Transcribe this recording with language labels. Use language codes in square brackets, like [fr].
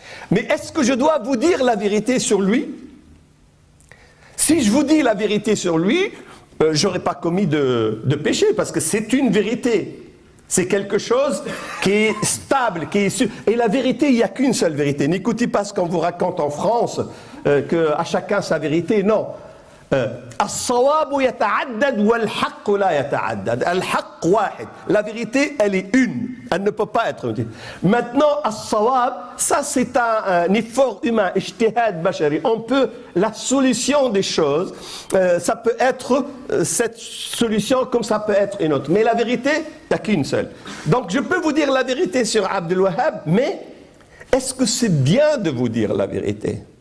[fr] Mais est-ce que je dois vous dire la vérité sur lui? Si je vous dis la vérité sur lui, je n'aurais pas commis de péché, parce que c'est une vérité. C'est quelque chose qui est stable, qui est sûr. Et la vérité, il n'y a qu'une seule vérité. N'écoutez pas ce qu'on vous raconte en France, qu'à chacun sa vérité. Non. [ar] الصواب يتعدد والحق لا يتعدد. الحق واحد. [fr] La vérité, elle est une. Elle ne peut pas être une. Maintenant, الصواب, ça c'est un effort humain, [ar] اجتهاد بشري. [fr] On peut, la solution des choses, ça peut être cette solution comme ça peut être une autre. Mais la vérité, il n'y a qu'une seule. Donc je peux vous dire la vérité sur Abdul Wahhab, mais est-ce que c'est bien de vous dire la vérité?